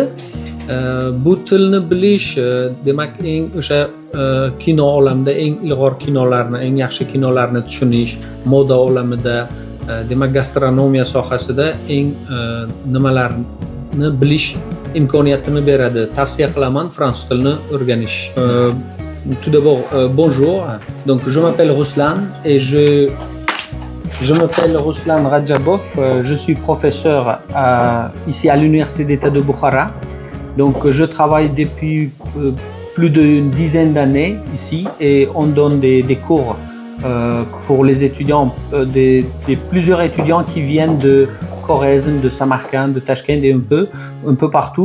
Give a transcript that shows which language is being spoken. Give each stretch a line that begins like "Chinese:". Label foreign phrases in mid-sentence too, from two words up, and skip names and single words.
Uzbek: Bu tilni bilish demak eng o'sha kino olamida eng ilg'or kinolarni, eng yaxshi kinolarni tushunish, moda olamida, demak gastronomiya sohasida eng nimalarni bilish imkoniyatini beradi. Tavsiya qilaman fransuz tilini o'rganish.
French: Tout d'abord, bonjour. Donc, je m'appelle Ruslan et je m'appelle Ruslan Rajabov. Je suis professeur ici à l'Université d'État de Bukhara. Donc, je travaille depuis plus d'une dizaine d'années ici et on donne des cours pour les étudiants, des plusieurs étudiants qui viennent de Khorezm, de Samarcande, de Tachkent et un peu partout.